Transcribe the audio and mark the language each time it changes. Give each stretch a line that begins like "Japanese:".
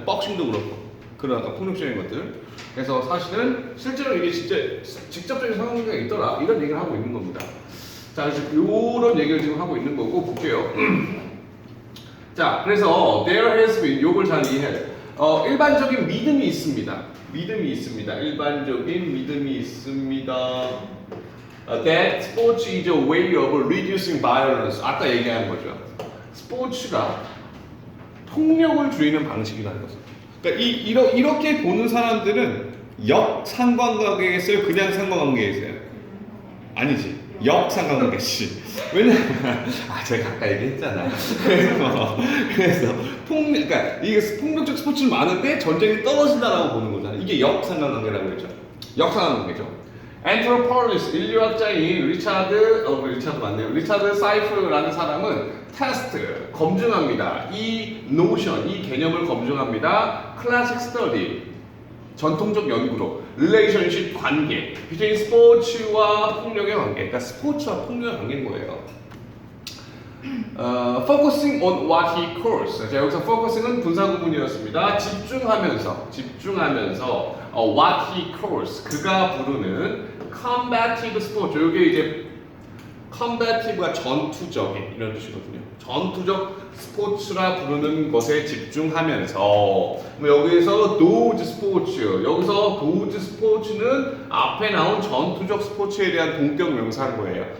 Korean: 복싱도 그렇고 그런 아까 폭력적인 것들. 그래서 사실은 실제로 이게 진짜 직접적인 상황관계가 있더라 이런 얘기를 하고 있는 겁니다. 자, 그래서 이런 얘기를 지금 하고 있는 거고 볼게요. 자, 그래서
English: there has been
Korean: 요걸 잘 이해해야 돼. 일반적인 믿음이 있습니다. 일반적인 믿음이 있습니다.
English: That sports is a way of reducing violence.
Korean: 아까 얘기한 거죠. 스포츠가 폭력을 줄이는 방식이라는 거죠. 그러니까 이렇게 보는 사람들은 역상관관계에 있어요? 그냥 상관관계에 있어요? 아니지. 역상관관계 씨. 왜냐면 제가 아까 얘기했잖아. 그래서 그러니까 이게 폭력적 스포츠는 많은데 전쟁이 떨어진다라고 보는 거잖아. 이게 역상관관계라고 했죠. 역상관관계죠. Anthropologist 인류학자인 리차드 사이프라는 사람은 테스트 검증합니다. 이 노션 이 개념을 검증합니다. 클래식 스터디 전통적 연구로 relationship 관계 between 스포츠와 폭력의 관계. 그러니까 스포츠와 폭력의 관계인 거예요.
English: Focusing on what he calls.
Korean: 자, 여기서 focusing은 분사구문이었습니다. 집중하면서
English: what he calls
Korean: 그가 부르는
English: combative sport.
Korean: 이게 이제 combative가 전투적인 이런 뜻이거든요. 전투적 스포츠라 부르는 것에 집중하면서 뭐 여기서 those 스포츠 여기서 those 스포츠는 앞에 나온 전투적 스포츠에 대한 동격 명사인 거예요.